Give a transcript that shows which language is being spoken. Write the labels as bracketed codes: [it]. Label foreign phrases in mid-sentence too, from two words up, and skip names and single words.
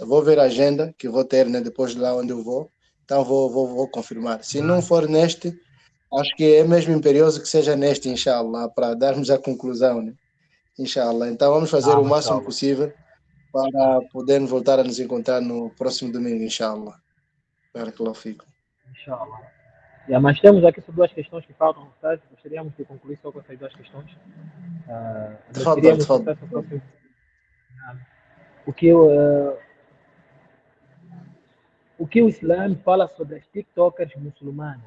[pt] Vou ver a agenda que vou ter, né, depois de lá onde eu vou. Então, vou confirmar. Se não for neste, acho que é mesmo imperioso que seja neste, inshallah, para darmos a conclusão, né? Inshallah. Então, vamos fazer o máximo possível para podermos voltar a nos encontrar no próximo domingo, inshallah. [ar] بارك الله فيكم. [pt] Inshallah. Mas temos aqui só duas questões que faltam, Ustaz. Gostaríamos de concluir só com essas duas questões. Tfadal. O que que o Islã fala sobre as TikTokers muçulmanas.